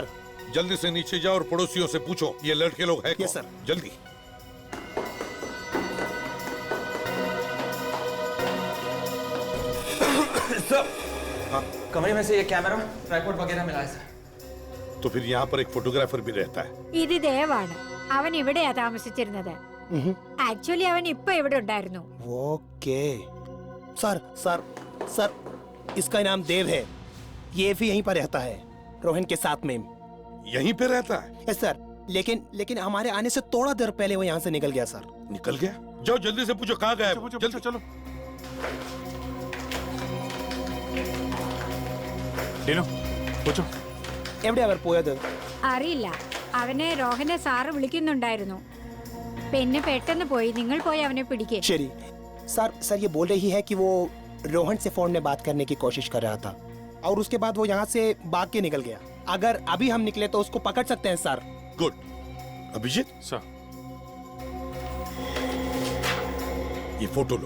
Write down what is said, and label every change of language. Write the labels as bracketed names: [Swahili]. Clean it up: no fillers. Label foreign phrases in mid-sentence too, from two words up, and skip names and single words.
[Hindi] जल्दी से नीचे जाओ और पड़ोसियों से पूछो ये लड़के लोग हैं कौन? [English] yes sir. [Hindi] जल्दी। सर, हाँ? कमरे में से ये [English] camera tripod [Hindi] वगैरह मिला है सर। तो फिर यहाँ पर एक फोटोग्राफर भी रहता है। [Malayalam] ഇത് ദേവാണ്. അവൻ ഇവിടെയാ താമസിച്ചിരുന്നത്. ആക്ച്വലി അവൻ ഇപ്പൊ ഇവിടെ ഉണ്ടായിരുന്നു. [English] ok sir, [Hindi] सर सर इसका नाम देव है, ये भी यहीं पर रहता है रोहन के साथ में। यहीं पे रहता है? [English] yes sir, [Hindi] लेकिन हमारे आने से थोड़ा देर पहले वो यहाँ से निकल गया सर। निकल गया? जाओ जल्दी से पूछो कहाँ गया है। जल्दी चलो। तीनों पूछो [Malayalam] എവിടെ അവർ പോയത്? അറിയില്ല, അവനെ റോഹനെ സാറ് വിളിക്കുന്നുണ്ടായിരുന്നു. പിന്നെ പെട്ടെന്ന് പോയി. നിങ്ങൾ പോയി അവനെ പിടിക്കേ. [Hindi] शरी सर ये बोल रही है कि वो रोहन से फोन में बात करने की कोशिश कर रहा था और उसके बाद वो यहाँ से भाग के निकल गया। अगर अभी हम निकले तो उसको पकड़ सकते हैं सर। गुड। अभिजीत सर, ये फोटो लो।